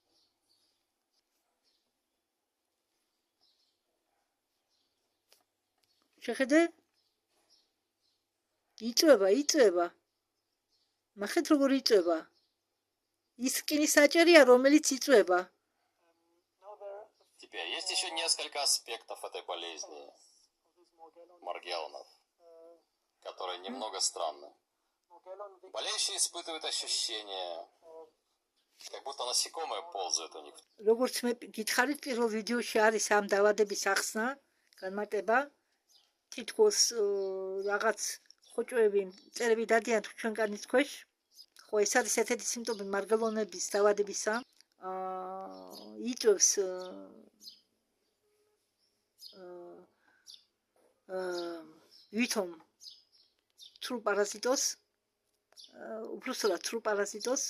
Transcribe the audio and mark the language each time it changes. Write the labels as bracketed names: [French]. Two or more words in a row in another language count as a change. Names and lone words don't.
[Georgian] შეხედე? იწვება. ნახეთ როგორ იწვება. ის რკინის ნაჭერია, რომელიც იწვება. [Russian] Теперь есть еще несколько аспектов этой болезни Маргеллонов, которые немного странны. Болеющие испытывают ощущение, как будто насекомые ползают у них. [Georgian] როგორც მე გითხარით, პირველ ვიდეოში არის ამ დაავადების ახსნა, განმარტება. თითქოს რაღაც ხოჭოები, წერები დადიან ჩვენ კანის ქვეშ. ხო, ეს არის ერთ-ერთი სიმპტომი მარგელონების დაავადებისა. იწვევს ვითომ თრუ პარაზიტოს, უბრალოდ თრუ პარაზიტოს.